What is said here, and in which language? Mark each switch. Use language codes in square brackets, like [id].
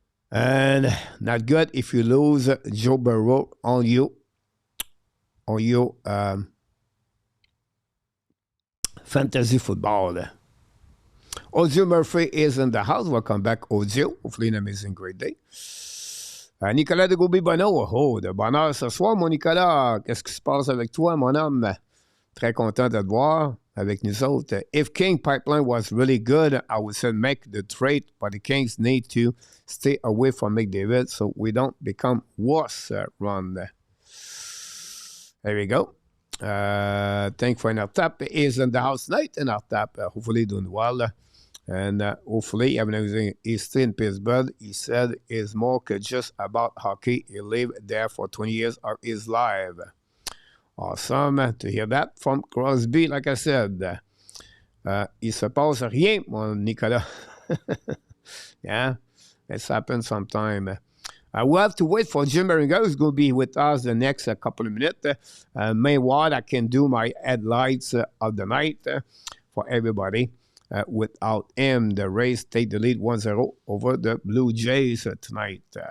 [en] And not good if you lose Joe Burrow on you. On your fantasy football. Audio Murphy is in the house. Welcome back, Audio. Hopefully, an amazing great day. [fr] Nicolas de Gauby-Bonneau. Oh, de bonheur ce soir, mon Nicolas. Qu'est-ce qui se passe avec toi, mon homme? Très content de te voir avec nous autres. [en] If King Pipeline was really good, I would say make the trade, but the Kings need to stay away from McDavid so we don't become worse, Ron. There we go. Thank for our tap is in the house tonight, and our tap hopefully doing well. And hopefully everything is still in Pittsburgh. He said is more than just about hockey. He lived there for 20 years of his life. Awesome to hear that from Crosby, like I said. [fr] Il se passe rien, mon Nicolas. [en] Yeah, it's happened sometime. We'll have to wait for Jim Beringer, who's going to be with us the next couple of minutes. Meanwhile, I can do my headlights of the night. for everybody. Without him, the Rays take the lead 1-0 over the Blue Jays tonight.